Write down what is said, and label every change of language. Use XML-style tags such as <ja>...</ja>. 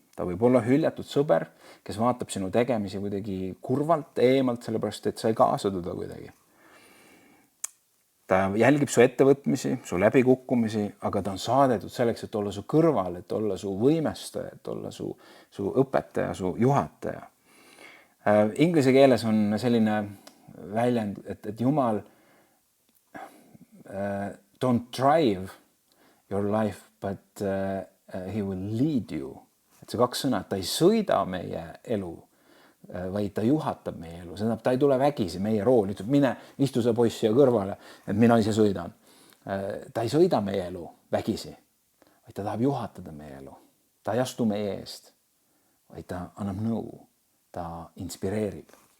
<et>Ta võib olla hüljatud sõber, kes vaatab sinu tegemisi kuidagi kurvalt, eemalt, sellepärast, et sa ei kaasa teda kuidagi. Ta jälgib su ettevõtmisi, su läbikukkumisi, aga ta on saadetud selleks, et olla su kõrval, et olla su võimestaja, et olla su õpetaja, su juhataja. Inglise keeles on selline väljend, et Jumal</et> <en>don't drive your life, but he will lead you.</en> <et>Et see kaks sõna, et ta ei sõida meie elu, vaid ta juhatab meie elu. See tähendab, ta ei tule vägisi meie rooli, ütleb, mine istu see poiss siia kõrvale, et mina ise sõidan. Ta ei sõida meie elu vägisi, vaid ta tahab juhatada meie elu. Ta ei astu meie eest, vaid ta annab nõu, ta inspireerib.</et>